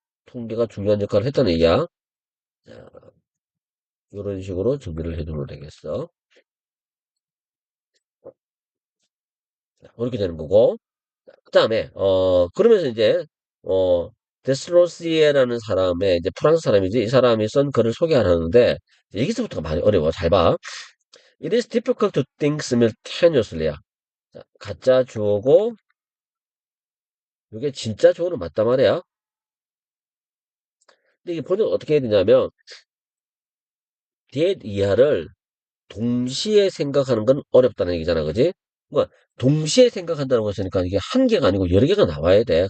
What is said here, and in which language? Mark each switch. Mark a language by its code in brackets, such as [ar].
[ko] 통계가 중요한 역할을 했다는 얘기야. 자, 이런 식으로 정리를 해두면 되겠어. 자, 그렇게 되는 거고. 그 다음에, 그러면서 이제, 어, 데스로시에라는 사람의, 이제 프랑스 사람이지, 이 사람이 쓴 글을 소개하는데, 여기서부터가 많이 어려워. 잘 봐. [en] It is difficult to think simultaneously야. [ko] 자, 가짜 주어고, 이게 진짜 주어는 맞단 말이야. 근데 이게 번역 어떻게 해야 되냐면, that 이하를 동시에 생각하는 건 어렵다는 얘기잖아, 그지? 그러니까 동시에 생각한다는 것이니까 이게 한 개가 아니고 여러 개가 나와야 돼.